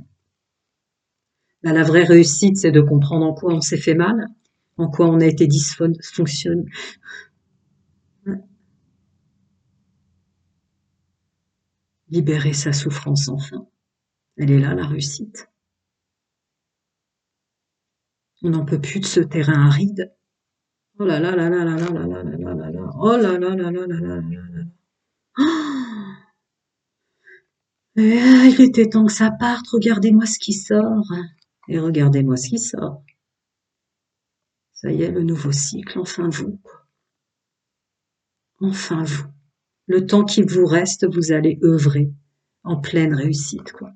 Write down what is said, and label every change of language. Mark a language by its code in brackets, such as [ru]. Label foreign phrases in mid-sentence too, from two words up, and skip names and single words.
[fr] Là, la vraie réussite, c'est de comprendre en quoi on s'est fait mal, en quoi on a été dysfonctionné. Ouais. Libérer sa souffrance, enfin. Elle est là, la réussite. On n'en peut plus de ce terrain aride. Oh là là là là là là là là là là là. Oh là là là là là là là là. Il était temps que ça parte. Regardez-moi ce qui sort. Et regardez-moi ce qui sort. Ça y est, le nouveau cycle. Enfin vous. Enfin vous. Le temps qu'il vous reste, vous allez œuvrer en pleine réussite, quoi.